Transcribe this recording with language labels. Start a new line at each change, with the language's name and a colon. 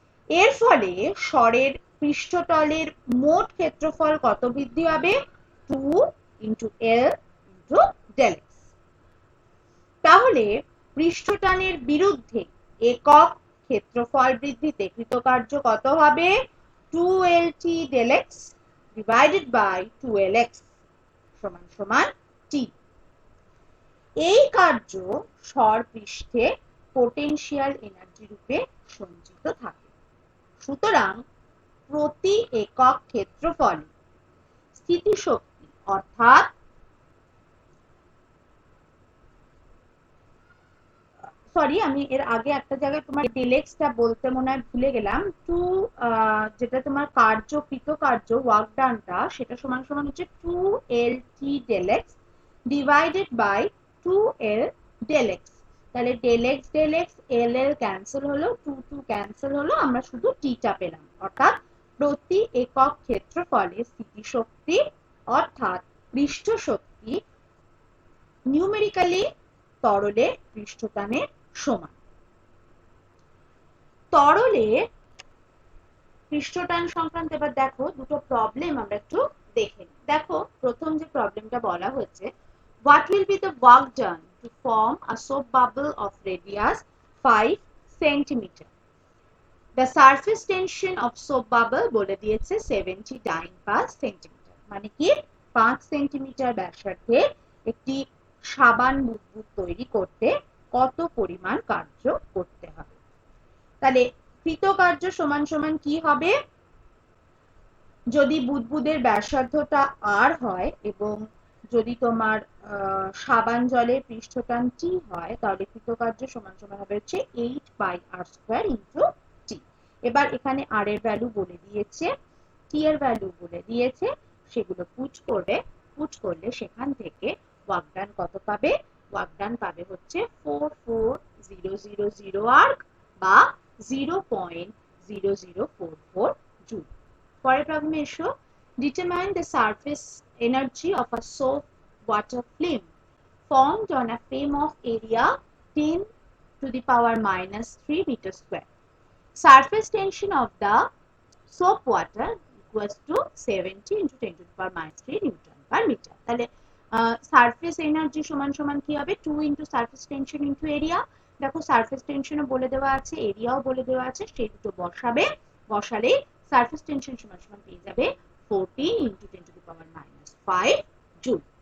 Bangla: এর ফলে স্বরের পৃষ্ঠতলের মোট ক্ষেত্রফল কত বৃদ্ধি হবে? 2 into L into del x. তাহলে পৃষ্ঠটানের বিরুদ্ধে একক ক্ষেত্রফল বৃদ্ধিতে কৃতকার্য কত হবে?
English: 2Lt del x divided by 2Lx সমান সমান t।
Bangla: এই কার্য স্বর পৃষ্ঠে পোটেনশিয়াল এনার্জি রূপে সঞ্চিত থাকে। সুতরাং প্রতি একক ক্ষেত্রফলে স্থিতিশক্তি অর্থাৎ সরি আমি এর আগে একটা জায়গায় তোমার ডেলেক্সটা বলতে মনে হয় ভুলে গেলাম। যেটা তোমার কৃত কার্য ওয়ার্ক ডানটা সেটা সমান সমান হচ্ছে 2Lt ডেলেক্স ডিভাইডেড বাই 2L ডেলেক্স। তাহলে ডেলেক্স ডেলেক্স এল এল ক্যান্সেল হলো, 2 ক্যান্সেল হলো, আমরা শুধু টিটা পেলাম। অর্থাৎ প্রতি একক ক্ষেত্রফলে স্থিতিশক্তি অর্থাৎ পৃষ্ঠ শক্তি নিউমেরিক্যালি তরলের পৃষ্ঠটানের সমান। তরলে পৃষ্ঠটান সংক্রান্ত এবার দেখো দুটো প্রবলেম আমরা একটু দেখে নিই। দেখো প্রথম যে প্রবলেমটা বলা হচ্ছে,
English: what will be the work done to form a soap bubble of radius 5 centimeter? The surface tension of soap bubble
Bangla: বলে দিয়েছে 70 dyne/centimeter, মানে কি 5 সেন্টিমিটার ব্যাসার্ধের একটি সাবান বুদবুদ তৈরি করতে কত পরিমাণ কার্য করতে হবে। তাহলে কৃতকার্য সমান সমান কি হবে, যদি বুদবুদের ব্যাসার্ধটা r হয় এবং যদি তোমার সাবান জলের পৃষ্ঠটান t হয়, তাহলে কৃতকার্য সমান সমান হবে হচ্ছে 8/r² ইনটু t। এবার এখানে r এর ভ্যালু বলে দিয়েছে, t এর ভ্যালু বলে দিয়েছে, সেগুলো পুট করলে সেখান থেকে ওয়ার্ক ডান কত পাবে, ওয়ার্ক ডান পাবে হচ্ছে 44000 আর্ক বা 0.0044 জুল। পরের প্রবলেমে এসো,
English: determine the surface energy of a soap water film formed on a frame of area 10 to the power minus 3 meter square. Surface tension of the soap water equals to 70 into 10 to the power minus 3 Newton per meter.
Bangla: তাহলে surface energy সমান সমান কি হবে,
English: 2 into surface tension into area।
Bangla: দেখো surface টেনশনও বলে দেওয়া আছে, এরিয়াও বলে দেওয়া আছে, সেই দুটো বসালে সারফেস টেনশন সমান সমান পেয়ে যাবে 14 into 10 to the power minus 5 joule.